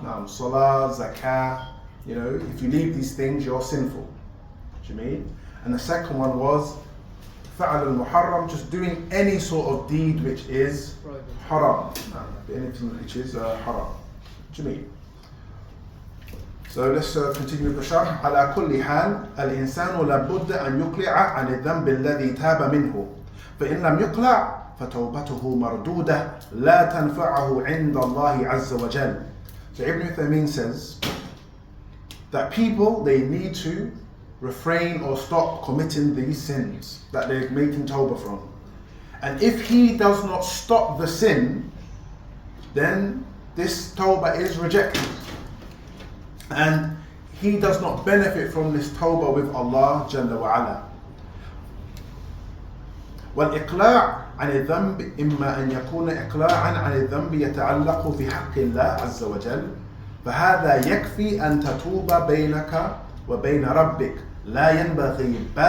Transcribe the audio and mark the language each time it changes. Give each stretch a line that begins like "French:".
English: Now, salah, zakah, if you leave these things, you're sinful. Do you mean? And the second one was fa'al al-muharram, just doing any sort of deed which is haram. Anything which is haram. Do you mean? So let's continue with the sharh.
Arabic: على كل حال الإنسان لابد أن يقلع عن الذنب الذي تاب منه فإن لم يقلع فتوبته مردودة لا تنفعه عند الله عز وجل.
English: So Ibn Uthaymeen says that people, they need to refrain or stop committing these sins that they're making tawbah from. And if he does not stop the sin, then this tawbah is rejected. And he does not benefit from this tawbah with Allah Jalla wa Ala.
Arabic: والإقلاع عن الذنب إما أن يكون إقلاعا عن الذنب يتعلق في حق الله عز وجل فهذا يكفي أن تتوب بينك وبين ربك لا ينبغي